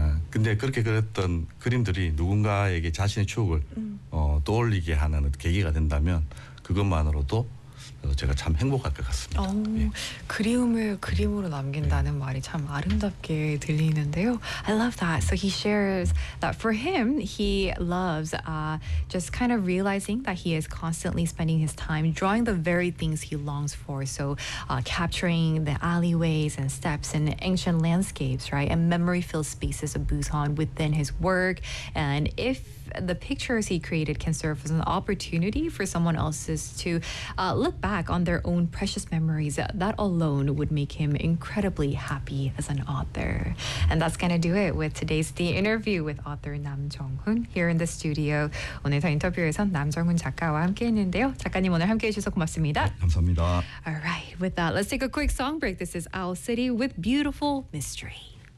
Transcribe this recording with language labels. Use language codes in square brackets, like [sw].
[ko] 근데 그렇게 그렸던 그림들이 누군가에게 자신의 추억을 떠올리게 하는 계기가 된다면 그것만으로도 제가 참 행복할 것 같습니다. 그리움을 그림으로 남긴다는 말이 참 아름답게 들리는데요. [en] I love that. So he shares that for him, he loves just kind of realizing that he is constantly spending his time drawing the very things he longs for. So capturing the alleyways and steps and ancient landscapes, right? And memory-filled spaces of Busan within his work. And if the pictures he created can serve as an opportunity for someone else's to look back on their own precious memories, that alone would make him incredibly happy as an author. And that's going to do it with today's The Interview with author Nam Jong-hoon here in the studio. [ko] 오늘 더 인터뷰에서 남정훈 작가와 함께했는데요. 작가님 오늘 함께해 주셔서 고맙습니다. 네, 감사합니다. [en] All right, with that, let's take a quick song break. This is Owl City with Beautiful Mystery.